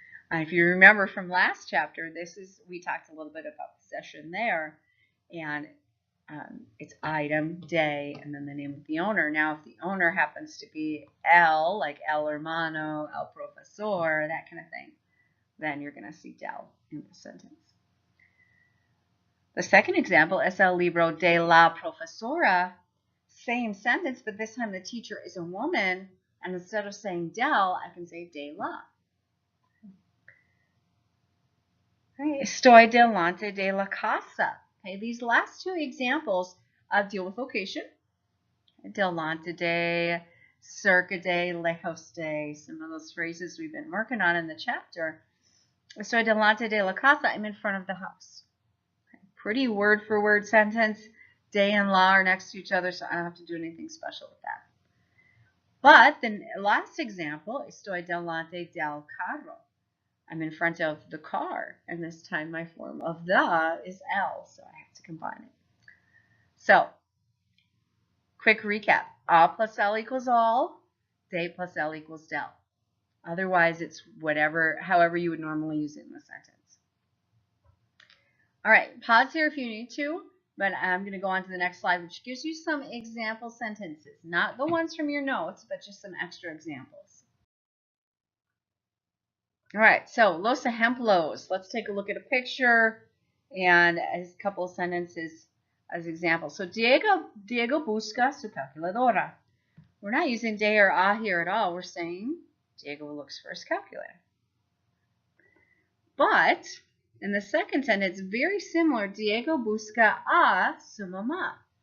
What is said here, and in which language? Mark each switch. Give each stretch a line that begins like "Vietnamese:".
English: If you remember from last chapter, we talked a little bit about possession there, and it's item, day, and then the name of the owner. Now, if the owner happens to be el, like el hermano, el profesor, that kind of thing, then you're going to see del in the sentence. The second example,
Spanish: es el libro de la profesora.
English: Same sentence, but this time the teacher is a woman, and instead of saying del, I can say de la. Okay.
Spanish: Estoy delante de la casa.
English: Okay, these last two examples deal with location. Delante de, cerca de, lejos de, some of those phrases we've been working on in the chapter.
Spanish: Estoy delante de la casa,
English: I'm in front of the house. Okay. Pretty word-for-word sentence. De and la are next to each other, so I don't have to do anything special with that. But the last example,
Spanish: estoy delante del carro.
English: I'm in front of the car, and this time my form of the is el, so I have to combine it. So, quick recap. A plus L equals all, de plus L equals del. Otherwise, it's however you would normally use it in the sentence. All right, pause here if you need to, but I'm going to go on to the next slide, which gives you some example sentences. Not the ones from your notes, but just some extra examples. All right, so los ejemplos. Let's take a look at a picture and a couple of sentences as examples. So
Spanish: Diego busca su calculadora.
English: We're not using de or a here at all. We're saying Diego looks for his calculator. But in the second sentence, very similar.
Spanish: Diego busca a su mamá.